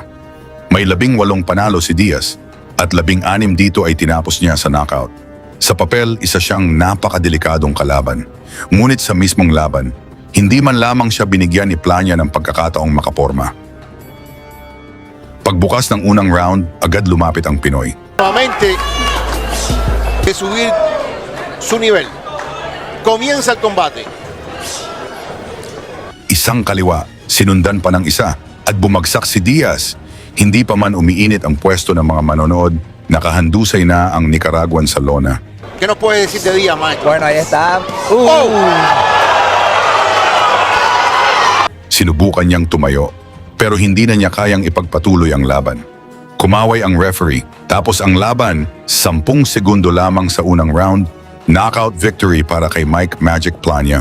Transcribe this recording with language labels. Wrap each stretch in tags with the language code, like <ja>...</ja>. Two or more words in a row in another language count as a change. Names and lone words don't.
<tl>May 18 panalo si Diaz at 16 dito ay tinapos niya sa knockout. Sa papel, isa siyang napakadelikadong kalaban. Ngunit sa mismong laban, hindi man lamang siya binigyan ni Plania ng pagkakataong makaporma. Pagbukas ng unang round, agad lumapit ang Pinoy.</tl> <es>Nuevamente de subir su nivel. Comienza el combate.</es> <tl>Isang kaliwa, sinundan pa ng isa at bumagsak si Diaz. Hindi pa man umiinit ang pwesto ng mga manonood, nakahandusay na ang Nicaraguan sa lona.</tl> <es>¿Qué nos puede decir de Díaz, maestro? Bueno, ahí está.</es> <tl>Sinubukan niyang tumayo, pero hindi na niya kayang ipagpatuloy ang laban. Kumaway ang referee, tapos ang laban, 10 segundo lamang sa unang round,</tl> <en>knockout victory</en> <tl>para kay Mike Magic Plania.</tl>